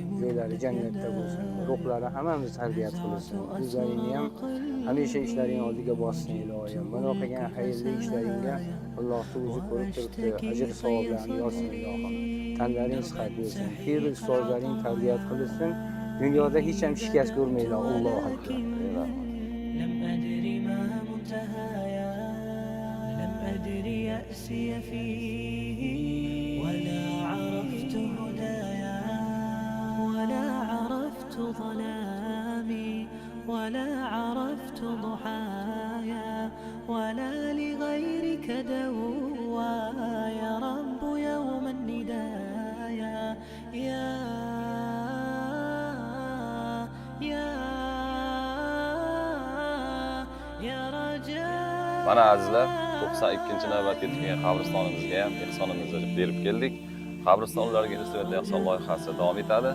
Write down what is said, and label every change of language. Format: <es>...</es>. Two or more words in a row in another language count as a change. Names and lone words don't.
<uz>Joylari jannatda bo'lsin. Ruhlari hammamiz tarbiyat qilsin. O'zlaringni ham hamisha ishlaring oldiga bossin ilohim. Mana qilgan xayrli ishlaringga Alloh o'zi ko'rib turibdi. Ajr savoblarni yozsin ilohim. Tanlaring sihat bo'lsin. Pir ustozlaring tarbiyat qilsin. Dunyoda hech ham shikast ko'rmanglar.</uz> <ar>الله أكبر. لم أدري ما منتهايا لم أدري يأسي فيه ولا عرفت هدايا ولا عرفت ظلامي ولا عرفت ضحايا ولا لغيرك دوايا رب يوم الندايا يا</ar> <uz>Mana azizlar, 92-navbatga tugagan qabristonimizga ham ehsonimizni berib keldik. Qabristonlarga nisbatan ehson loyihasi davom etadi.</uz>